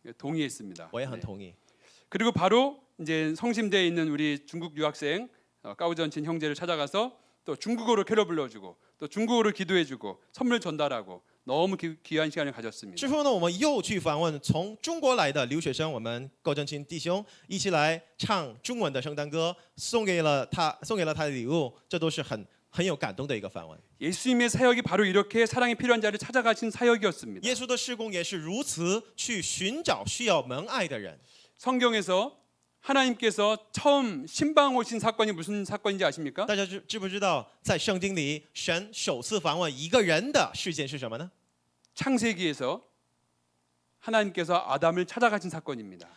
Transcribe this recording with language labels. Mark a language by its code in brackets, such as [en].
[ko] 동의했습니다. [zh] 我也很 [ko] 네. [zh] 同意。 [ko] 그리고 바로 이제 성심대에 있는 우리 중국 유학생 까우전친 형제를 찾아가서 또 중국어로 캐롤 불러주고 또 중국어로 기도해주고 선물 전달하고 너무 귀한 시간을 가졌습니다. [zh] 之后呢，我们又去访问从中国来的留学生，我们高正清弟兄一起来唱中文的圣诞歌，送给了他的礼物，这都是很有感动的一个访问。 [ko] 예수님의 사역이 바로 이렇게 사랑이 필요한 자를 찾아가신 사역이었습니다. [zh] 耶稣的事工也是如此，去寻找需要蒙爱的人。 [ko] 성경에서 하나님께서 처음 신방 오신 사건이 무슨 사건인지 아십니까? [zh] 大家知不知道，在圣经里，神首次访问一个人的事件是什么呢？ [ko] 창세기에서 하나님께서 아담을 찾아가신 사건입니다.